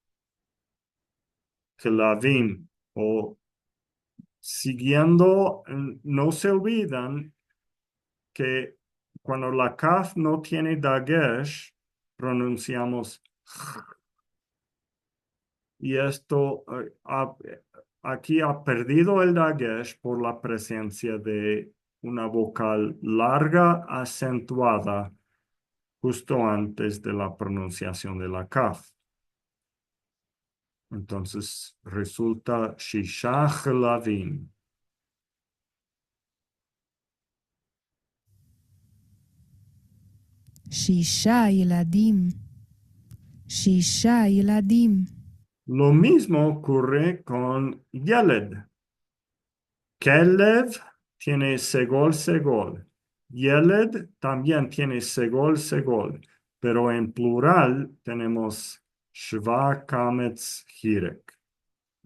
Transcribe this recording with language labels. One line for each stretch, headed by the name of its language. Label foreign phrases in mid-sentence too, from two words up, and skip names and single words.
Spanish: Kelavim o siguiendo, no se olvidan que cuando la kaf no tiene dagesh, pronunciamos y esto aquí ha perdido el dagesh por la presencia de una vocal larga acentuada justo antes de la pronunciación de la kaf. Entonces resulta
Hebrew: שישה כלבים. שישה ילדים. שישה ילדים.
Spanish: Lo mismo ocurre con Yeled. Kelev tiene segol, segol. Yeled también tiene segol, segol. Pero en plural tenemos Shva, Kametz, Hirek.